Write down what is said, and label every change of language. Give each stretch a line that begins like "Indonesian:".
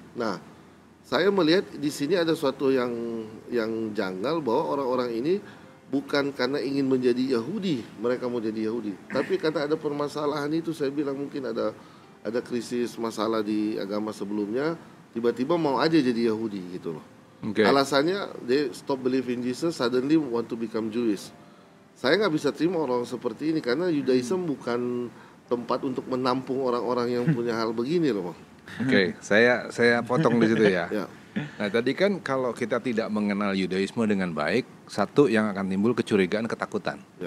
Indonesian: Nah, saya melihat di sini ada suatu yang janggal bahwa orang-orang ini bukan karena ingin menjadi Yahudi, mereka mau jadi Yahudi, tapi karena ada permasalahan itu. Saya bilang mungkin ada krisis masalah di agama sebelumnya. Tiba-tiba mau aja jadi Yahudi gitu loh. Alasannya
English: they stop believing Jesus, suddenly want to become Jewish.
Indonesian: Saya nggak bisa terima orang seperti ini karena Yudaism bukan tempat untuk menampung orang-orang yang punya hal begini loh. Saya potong di situ ya. Nah tadi kan kalau kita tidak mengenal Yudaisme dengan baik, satu yang akan timbul kecurigaan, ketakutan.